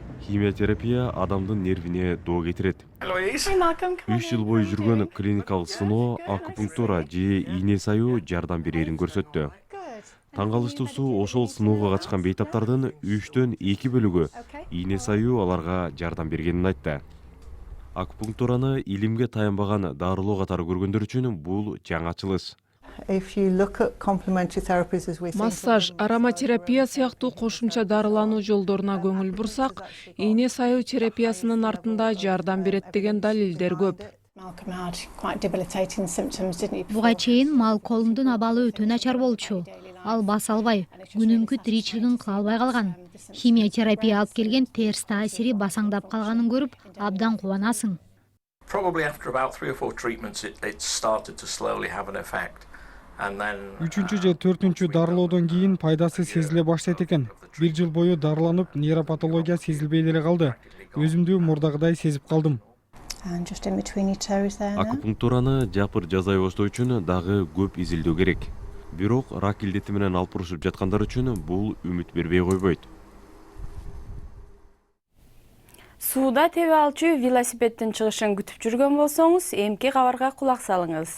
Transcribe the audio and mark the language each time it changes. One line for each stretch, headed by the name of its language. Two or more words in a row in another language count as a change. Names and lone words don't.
Kyrgyz: Химия терапия адамдын нервине доо кетирет. 3 жыл бою жүргөн клиникалык сыноо акупунктура же ийне саюу жардам берерин көрсөттү. Таң калыштуусу, ошол сыноого катышкан бейтаптардын 3-төн 2 бөлүгү ийне саюу аларга жардам бергенин айтты. Акупунктураны илимге таянбаган дарылоо катары көргөндөр үчүн бул жаңы ачылыш.
English: if you look at complementary therapies as we think of
Kyrgyz: Массаж,
English: them,
Kyrgyz: ароматерапия сыяктуу кошумча дарылануу жолдоруна көңүл бурсак, ийне саюу терапиясынын артында жардам берет деген далилдер көп.
English: Malcolm had quite debilitating symptoms, didn't he?
Kyrgyz: Буга чейин Малколмдун абалы өтө начар болчу. Ал баса албай, күнүмкү тиричилигин кыла албай калган. Химиотерапия алып келген терс таасири басаңдап калганын көрүп, абдан кубанасың.
English: Probably after about 3 or 4 treatments, it started to slowly have an effect. And then
Kyrgyz: 3-чү же 4-чү дарылоодон кийин пайдасы сезиле баштайт экен. 1 жыл бою дарыланып, нейропатология сезилбей деле калды. Өзүмдү мурдагыдай сезип калдым.
English: And just in between your toes there now.
Kyrgyz: Акупунктураны жапыр жазай баштоо үчүн дагы көп изилдөө керек. Бирок рак илдети менен алпурушуп жаткандар үчүн бул үмүт бербей койбойт. Сууда тебе алчу велосипеддин чыгышын күтүп жүргөн болсоңуз, эмки кабарга кулак салыңыз.